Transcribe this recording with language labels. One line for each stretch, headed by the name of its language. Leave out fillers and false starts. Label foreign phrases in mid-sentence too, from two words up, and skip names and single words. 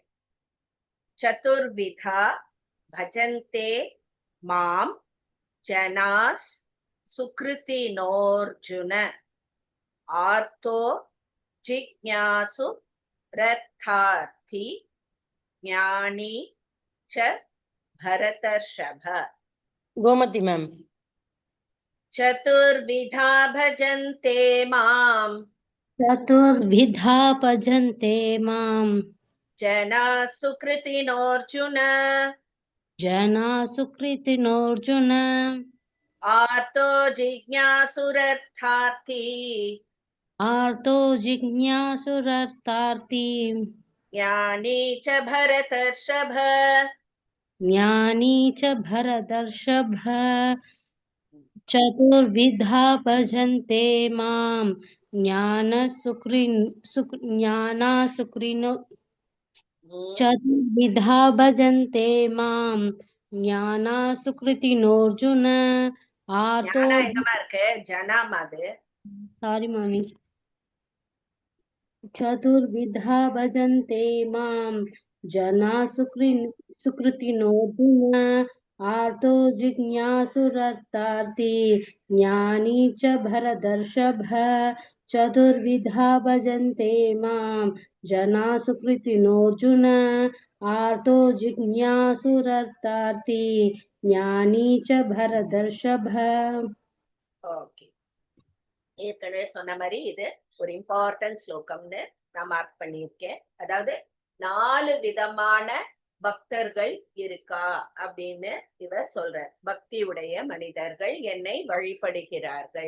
Sanskrit: चतुर्विधा भजन्ते मां जनाः सुकृतिनोऽर्जुन आर्तो जिज्ञासु रर्थार्थी ज्ञानी च भरतर्षभ.
Tamil: கோமதி மேம்.
Sanskrit: चतुर्विधा भजन्ते माम् चतुर्विधा भजन्ते माम् जना सुकृतिनोऽर्जुन जना सुकृतिनोऽर्जुन आर्तो जिज्ञासुरर्थार्थी आर्तो जिज्ञासुरर्तार्ति ज्ञानी च भरतर्षभ. ज्ञानी च भरतर्षभ. चतुर्विधा भजन्ते माम् ज्ञानासुकृतिनो चतुर्विधा भजन्ते माम् ज्ञानासुकृतिनोऽर्जुन आर्तो
Tamil: ஞானா எங்கமா இருக்கு? ஜனாமா அது. சாரி மாமி.
Sanskrit: चतुर्विधा भजन्ते माम् जना सुकृतिनोऽर्जुन आर्तो जिज्ञासुरर्तार्ति ज्ञानी च भरतर्षभ. चतुर्विधा भजन्ते मां जना सुकृतिनोऽर्जुन आर्तो जिज्ञासुरर्तार्थी ज्ञानी च भरतर्षभ.
Tamil: ஓகே, ஏற்கனவே சொன்ன மாதிரி இது ஒரு இம்பார்ட்டன்ட் ஸ்லோகம்னு நான் மார்க் பண்ணியிருக்கேன். அதாவது 4 விதமான பக்தர்கள் இருக்கா அப்படின்னு இவர் சொல்றார். பக்தியுடைய மனிதர்கள் என்னை வழிபடுகிறார்கள்.